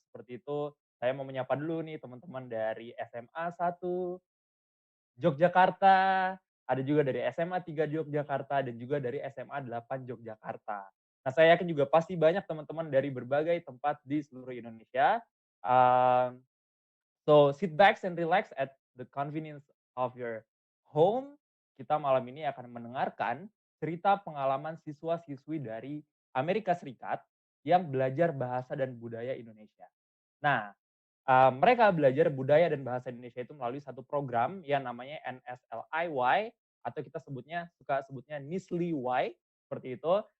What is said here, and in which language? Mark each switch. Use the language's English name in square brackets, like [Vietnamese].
[Indonesian] Seperti itu, saya mau menyapa dulu nih teman-teman dari SMA 1 Yogyakarta, ada juga dari SMA 3 Yogyakarta, dan juga dari SMA 8 Yogyakarta. Nah, saya yakin juga pasti banyak teman-teman dari berbagai tempat di seluruh Indonesia. [English] So sit back and relax at the convenience of your home. [Indonesian] Kita malam ini akan mendengarkan cerita pengalaman siswa-siswi dari Amerika Serikat yang belajar bahasa dan budaya Indonesia. Nah, mereka belajar budaya dan bahasa Indonesia itu melalui satu program yang namanya NSLI-Y, atau kita suka sebutnya NSLI-Y, seperti itu.